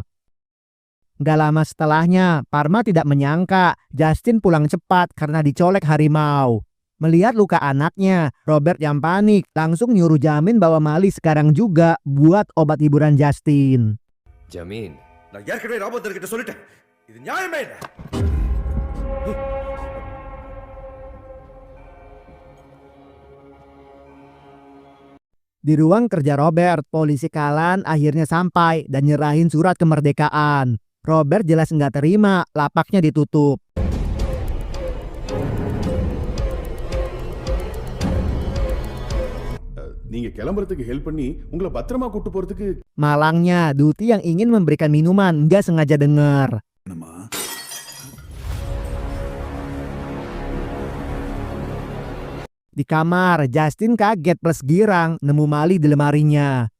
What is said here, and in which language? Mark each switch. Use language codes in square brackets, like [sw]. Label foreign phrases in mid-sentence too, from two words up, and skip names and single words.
[id] Gak lama setelahnya, Parma tidak menyangka Justin pulang cepat karena dicolek harimau. Melihat luka anaknya, Robert yang panik langsung nyuruh Jamin bawa Mali sekarang juga buat obat hiburan Justin. Jamin, [ta] நான் ஏற்கனவே ராபர்ட் கிட்ட சொல்லிட்டேன். இது நியாயமே இல்லை. [id] Di ruang kerja Robert, polisi Kalan akhirnya sampai dan nyerahin surat kemerdekaan. Robert jelas nggak terima, lapaknya ditutup. [ta] நீங்க கிளம்புறதுக்கு ஹெல்ப் பண்ணி உங்களை பத்திரமா கூட்டு போறதுக்கு [id] Malangnya, Duty yang ingin memberikan minuman nggak sengaja dengar. Di kamar, Justin kaget plus girang nemu Mali di lemarinya.